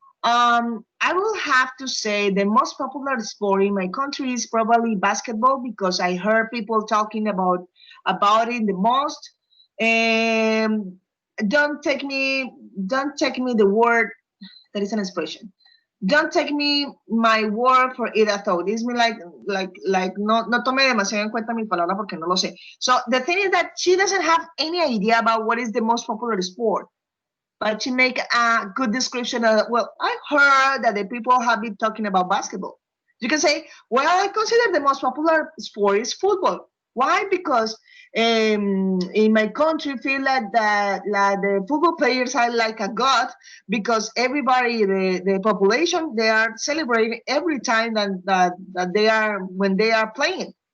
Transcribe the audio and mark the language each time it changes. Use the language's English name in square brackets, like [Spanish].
[English] I will have to say the most popular sport in my country is probably basketball because I heard people talking about it the most. Um, don't take me the word that is an expression. don't take me my word for it at all. This means like [Spanish] no tome demasiado en cuenta mi palabra porque no lo sé. [English] So the thing is that she doesn't have any idea about what is the most popular sport, but she make a good description of, well, I heard that the people have been talking about basketball. You can say, well, I consider the most popular sport is football. Why? Because in my country feel like the football players are like a god, because everybody, the population, they are celebrating every time that they are, when they are playing.